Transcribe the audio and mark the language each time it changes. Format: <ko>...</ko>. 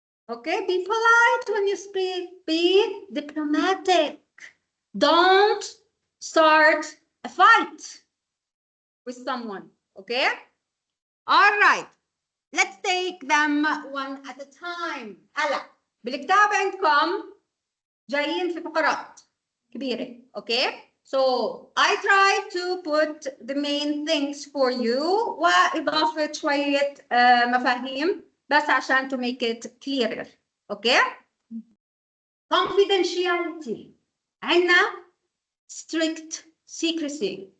<en>Okay, be polite when you speak. Be diplomatic. Don't start a fight with someone. Okay? All right. Let's take them one at a time.</en> <ar>هلا بالكتاب عندكم جايين في فقرات كبيرة.</ar> <en>Okay? So I try to put the main things for you</en> <ar>وإضافة شوية مفاهيم بس عشان</ar> <en>to make it clearer. Okay? Confidentiality.</en> <ar>عندنا</ar> <en>strict secrecy.</en>